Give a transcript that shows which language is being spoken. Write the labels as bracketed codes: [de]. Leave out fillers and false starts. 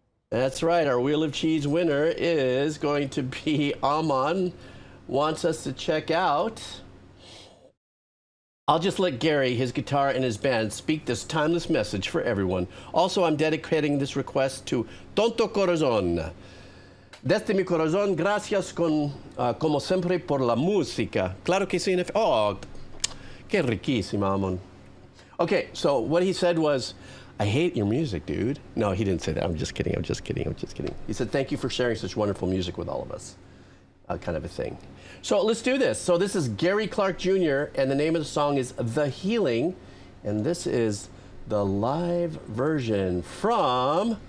[en] That's right, our Wheel of Cheese winner is going to be Amon wants us to check out. I'll just let Gary, his guitar, and his band speak this timeless message for everyone. Also, I'm dedicating this request to Tonto Corazon. [es] Desde mi corazón, gracias como siempre por la música. Claro que sí. Oh, qué riquísima, Amon. [en] Okay, so what he said was, I hate your music, dude. No, he didn't say that. I'm just kidding. He said, thank you for sharing such wonderful music with all of us. Kind of a thing. So let's do this. So this is Gary Clark Jr., and the name of the song is The Healing, and this is the live version from